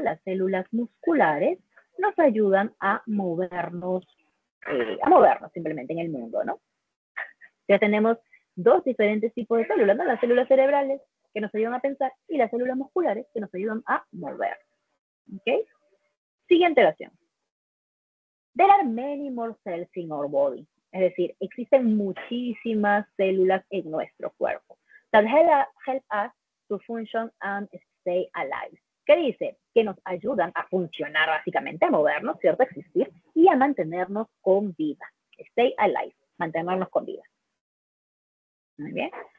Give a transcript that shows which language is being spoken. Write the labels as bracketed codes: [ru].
[es] Las células musculares nos ayudan a movernos simplemente en el mundo, ¿no? Ya tenemos dos diferentes tipos de células, ¿no? Las células cerebrales que nos ayudan a pensar y las células musculares que nos ayudan a mover. ¿Ok? Siguiente oración. [en] There are many more cells in our body. [es] Es decir, existen muchísimas células en nuestro cuerpo [en] that help us to function and stay alive. [es] ¿Qué dice? Que nos ayudan a funcionar básicamente, a movernos, ¿cierto? A existir y a mantenernos con vida. Stay alive, mantenernos con vida. Muy bien.